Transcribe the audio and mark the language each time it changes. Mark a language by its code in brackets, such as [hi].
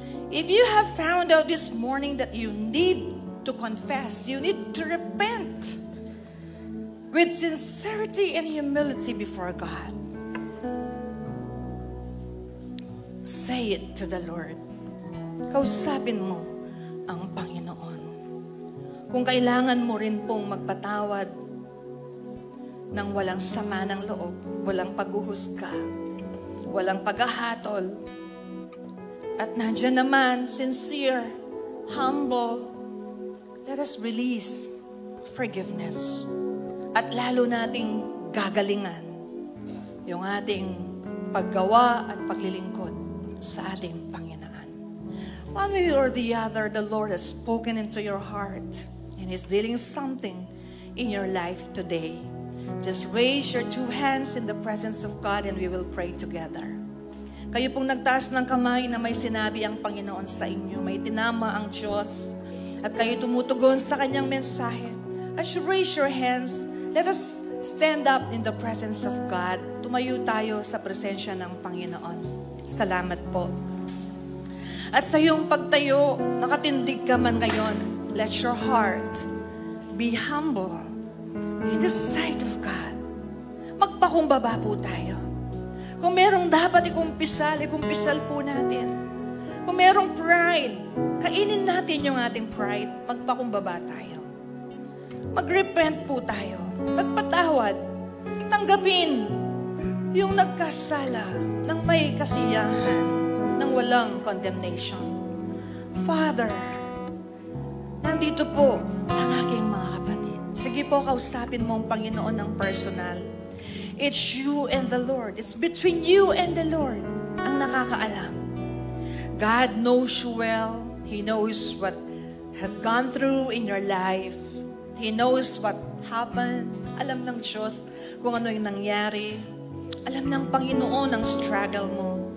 [en] If you have found out this morning that you need to confess, you need to repent with sincerity and humility before God, say it to the Lord. [tl] Kausapin mo ang Panginoon. Kung kailangan mo rin pong magpatawad ng walang sama ng loob, walang paghuhusga, walang paghahatol, at nandiyan naman, [en] sincere, humble, let us release forgiveness. [tl] At lalo nating gagalingan yung ating paggawa at paglilingkod sa ating Panginoon. [en] One way or the other, the Lord has spoken into your heart and is dealing something in your life today. Just raise your two hands in the presence of God and we will pray together. [tl] Kayo pong nagtaas ng kamay na may sinabi ang Panginoon sa inyo, may tinama ang Diyos, at kayo tumutugon sa kanyang mensahe. [en] As you raise your hands, let us stand up in the presence of God. [tl] Tumayo tayo sa presensya ng Panginoon. Salamat po. At sa iyong pagtayo, nakatindig ka man ngayon, [en] let your heart be humble in the sight of God. [tl] Magpakumbaba po tayo. Kung merong dapat ikumpisal po natin. Kung merong pride, kainin natin yung ating pride. Magpakumbaba tayo. Mag-repent po tayo. Magpatawad. Tanggapin yung nagkasala ng may kasiyahan, ng walang condemnation. Father, nandito po ang aking mga kapatid. Sige po, kausapin mo ang Panginoon ng personal. [en] It's you and the Lord. It's between you and the Lord [tl] ang nakakaalam. [en] God knows you well. He knows what has gone through in your life. He knows what happened. [tl] Alam ng Diyos kung ano yung nangyari. Alam ng Panginoon ang struggle mo.